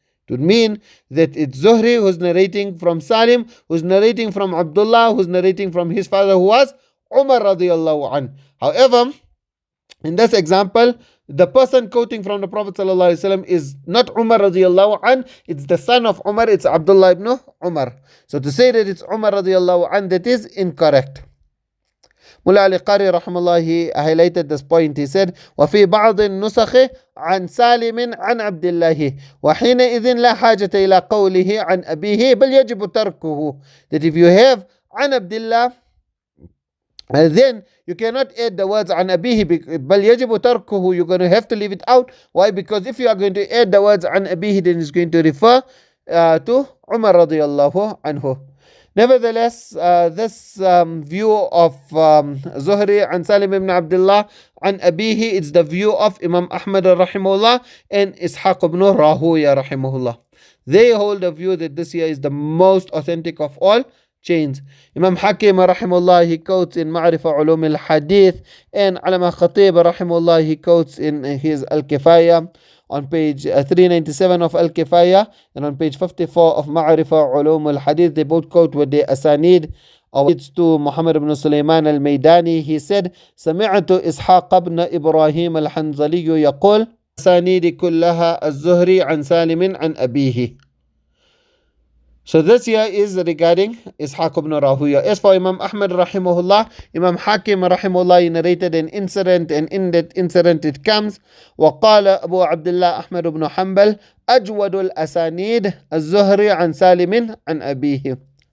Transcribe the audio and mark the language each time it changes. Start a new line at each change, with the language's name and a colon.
English: It would mean that it's Zuhri who's narrating from Salim, who's narrating from Abdullah, who's narrating from his father who was Umar radiallahu an. However, in this example, the person quoting from the Prophet ﷺ is not Umar radiallahu an, it's the son of Umar, it's Abdullah ibn Umar. So to say that it's Umar radiallahu an, that is incorrect. Mullah Ali Qari rahimahullah, he highlighted this point. He said,
Arabic: وَفِي بَعْضِ النُّسَخِ عن سالم عن عبد الله وحينئذ لا حاجة إلى قوله عن أبيه بل يجب تركه.
English: That if you have
Arabic: عن عبد الله,
English: then you cannot add the words
Arabic: an abihi, bal yajibu tarkuhu.
English: You're going to have to leave it out. Why? Because if you are going to add the words an abihi, then it's going to refer to Umar radiallahu anhu. Nevertheless, this view of Zuhri and Salim ibn Abdullah an abihi, it's the view of Imam Ahmad rahimahullah and Ishaq ibn Rahuya rahimahullah. They hold the view that this here is the most authentic of all chains. Imam Hakim rahimahullah, he quotes in Ma'rifa Ulum al-Ḥadīth, and Allama Khatib rahimahullah, he quotes in his Al-Kifaya on page 397 of Al-Kifaya, and on page 54 of Ma'rifa Ulum al-Hadith. They both quote with the asanid to Muhammad ibn Sulaiman al-Maydani. He said,
Arabic: سمعت إسحاق بن إبراهيم الحنظلي يقول أسانيد كلها الزهري عن سالم عن أبيه.
English: So this here is regarding Ishaq ibn Rahuya. As for Imam Ahmad rahimahullah, Imam Hakim rahimahullah narrated an incident, and in that incident it comes,
Arabic: وقال أبو عبد الله أحمد بن حنبل أجود الأسانيد الزهري عن سالم عن أبيه.